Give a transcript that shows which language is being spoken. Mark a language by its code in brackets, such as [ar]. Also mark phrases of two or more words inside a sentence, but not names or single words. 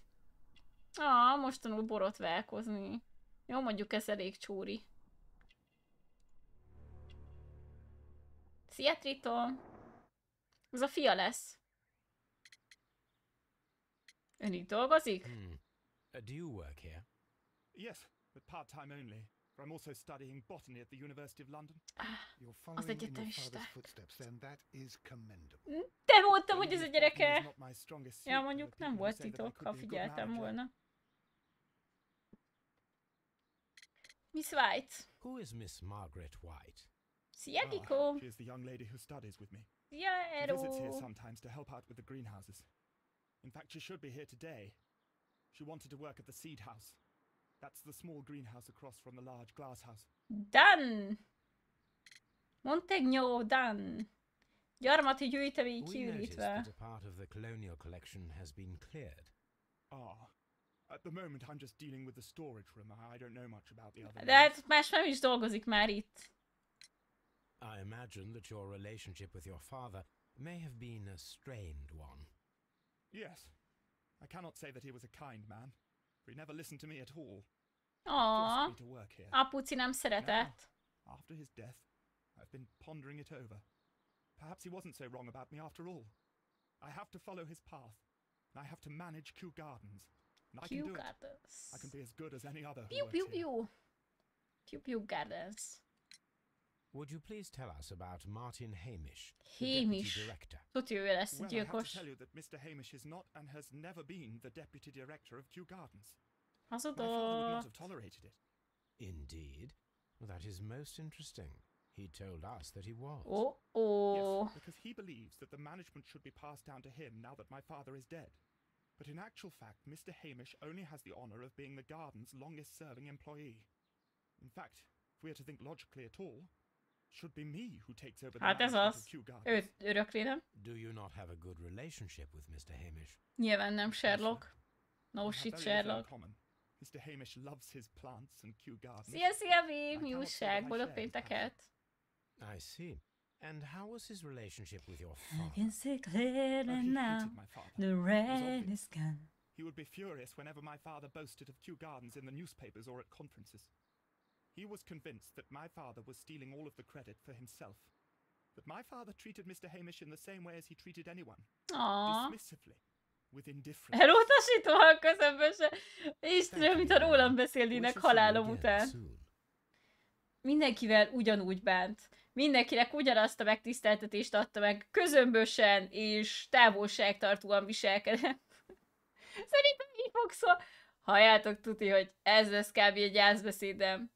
[hu] Most tanul borotválkozni. Jó, mondjuk ez elég csúri. Szia, Triton! Ez a fia lesz. Ön itt dolgozik? [en] Do you work here? Yes, but part-time only. For I'm also studying botany at the University of London. You're following in your father's footsteps, then that is commendable. [hu] Te mondtam, hogy ez a [en] It's [hu] gyereke. [en] not my strongest suit, [hu] Ja, [en] but [hu] mondjuk [en] there [hu] nem [en] are [hu] volt [en] people who say that I [hu] titok, [en] could [hu] ha [en] be a good [hu] figyeltem [en] manager. [hu] volna. [en] Miss White. Who is Miss Margaret White? [hu] Szia, [en] Ah, [hu] Kiko. [en] she is the young lady who studies with me. [hu] Szia, [en] She visits here [hu] Ero. [en] sometimes to help out with the greenhouses. In fact, she should be here today. She wanted to work at the seed house. That's the small greenhouse across from the large glass house. Done. Montegno, done. [hu] Gyarmati gyűjtemény [en] We noticed [hu] kiürítve. [en] that a part of the colonial collection has been cleared. At the moment I'm just dealing with the storage room. I don't know much about the other [hu] De [en] rooms. [hu] hát más nem is dolgozik már itt. [en] I imagine that your relationship with your father may have been a strained one. Yes. I cannot say that he was a kind man, for he never listened to me at all. Aww. Forced me to work here. [hu] Apuci nem szeretett. [en] After his death, I've been pondering it over. Perhaps he wasn't so wrong about me after all. I have to follow his path, and I have to manage Kew Gardens. And I can do it. Gardens. I can be as good as any other who Pew works pew here. pew. Pew Gardens. Would you please tell us about Martin Hamish, the Hamish. deputy director? [hu] Tudja, ő lesz a [en] Well, I have to [hu] gyilkos. [en] tell you that Mr. Hamish is not and has never been the deputy director of Kew Gardens. My father would not have [hu] Hazudott. [en] tolerated it. Indeed? Well, that is most interesting. He told us that he was. Yes, because he believes that the management should be passed down to him now that my father is dead. But in actual fact, Mr. Hamish only has the honor of being the garden's longest-serving employee. In fact, if we are to think logically at all, it should be me who takes over the [hu] Hát ez [en] management [hu] az. [en] of Kew Gardens. [hu] Őt örökli, nem? [en] Do you not have a good relationship with Mr. Hamish? [hu] Nyilván nem Sherlock. No [en] We have shit, very little in Sherlock. common. Mr. Hamish loves his plants and Kew Gardens. [hu] Szia, Mi [en] cannot say [hu] újság? [en] that I [hu] Boldog [en] share his [hu] pénteket. [en] I see. And how was his relationship with your I father? can see Oh, clearly he now. hated my father. The It was rain obvious. is gone. He would be furious whenever my father boasted of Kew Gardens in the newspapers or at conferences. He was convinced that my father was stealing all of the credit for himself. That my father treated Mr. Hamish in the same way as he treated anyone. Aww. Dismissively. With indifference. [hu] Elutasítóan közömböse. Istenem, [en] Thank [hu] mint [en] you, [hu] ha rólam [en] Danna. [hu] beszélnének [en] We shall see you [hu] halálom [en] again [hu] után. [en] soon. [hu] Mindenkivel ugyanúgy bánt. Mindenkinek ugyanazt a megtiszteltetést adta meg, közömbösen és távolságtartóan viselkedett. Szerintem így fog szó. Halljátok, tuti, hogy ez lesz kb. Egy gyászbeszédem.